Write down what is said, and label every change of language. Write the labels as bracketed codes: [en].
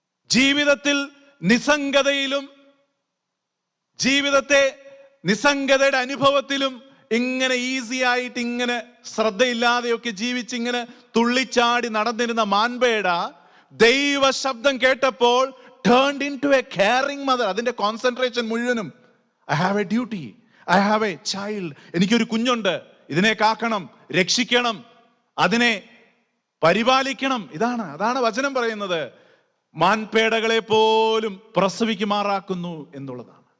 [ml] ജീവിതത്തിൽ നിസ്സംഗതയിലും, ജീവിതത്തെ നിസ്സംഗതയുടെ അനുഭവത്തിലും ഇങ്ങനെ ഈസി ആയിട്ട്, ഇങ്ങനെ ശ്രദ്ധയില്ലാതെയൊക്കെ ജീവിച്ചിങ്ങനെ തുള്ളിച്ചാടി നടന്നിരുന്ന മാൻപേട ദൈവ ശബ്ദം കേട്ടപ്പോൾ [en] turned into a caring mother. [ml] അതിന്റെ കോൺസെൻട്രേഷൻ മുഴുവനും [en] I have a duty, I have a child. [ml] എനിക്കൊരു കുഞ്ഞുണ്ട്, ഇതിനെ കാക്കണം, രക്ഷിക്കണം, അതിനെ പരിപാലിക്കണം. അതാണ് വചനം പറയുന്നത്. മാൻപേടകളെ പോലും പ്രസവിക്കുമാറാക്കുന്നു എന്നുള്ളതാണ്.